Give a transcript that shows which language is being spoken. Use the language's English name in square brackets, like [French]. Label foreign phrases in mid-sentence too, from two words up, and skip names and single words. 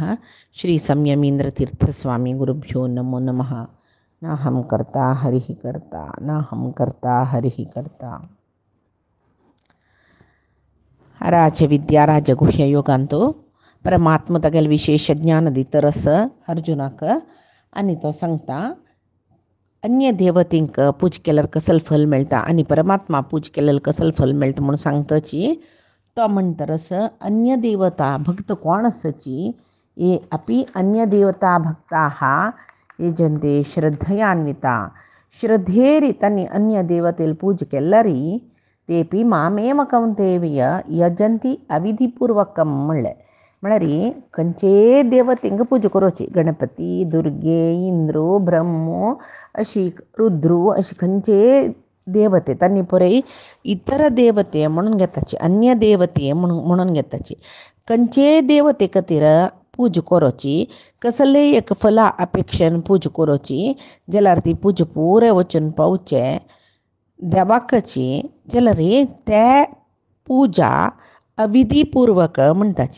[Sanskrit] श्री संयमीन्द्रतीर्थस्वामी गुरुभ्यो नमो नमः। नाहं कर्ता हरिः कर्ता, नाहं कर्ता हरिः कर्ता. [Konkani] राजविद्या राजगुह्ययोगांतो परमात्म तगेल विशेष ज्ञान दितरस अर्जुनाक आणि तो सांगता अन्य देवतींक पूज केल्यार कसलं फल मेळटा आणि परमात्मा पूज केलेलं कसलं फल मेळटा म्हणून सांगताची. तो म्हणतरस अन्य देवता भक्त कोण आसची [Sanskrit] ये अपि अन्य देवता भक्ताः यजन्ते श्रद्धयान्विता. [Konkani] श्रद्धेरी तांणी अन्य देवतेला पूज केल्यारी [Sanskrit] तेपी मामेव कौंतेय यजंती अविधिपूर्वकम [Konkani] म्हणले. म्हळ्यार खंयचे देवतेंक पूज करची. गणपती, दुर्गे, इंद्रो, ब्रह्मो अशी रुद्रू अशी खंयचे देवते तांणी पळय इतर देवते म्हणून घेताची, अन्य देवते म्हणून घेताची. खंयचे देवते खातीर पूज करची, कसले एक फला अपेक्षेन पूज करची जाल्यार ती पूज पुरे वचून पावचे देवाकची जाल्यार ते पूजा अविधिपूर्वक म्हणटाची.